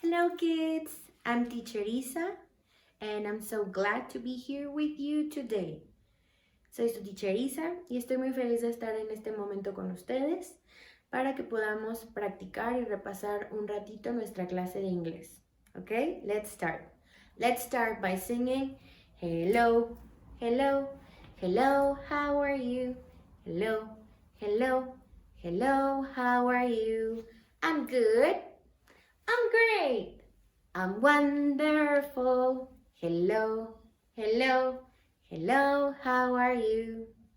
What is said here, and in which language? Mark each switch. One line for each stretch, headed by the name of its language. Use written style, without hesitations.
English: Hello kids, I'm Teacher Isa and I'm so glad to be here with you today.
Spanish: Soy su Teacher Isa y estoy muy feliz de estar en este momento con ustedes para que podamos practicar y repasar un ratito nuestra clase de inglés.
English: Okay, let's start. Let's start by singing hello, hello, hello, how are you? Hello, hello, hello, how are you? I'm good. I'm great. I'm wonderful. Hello, hello, hello, how are you?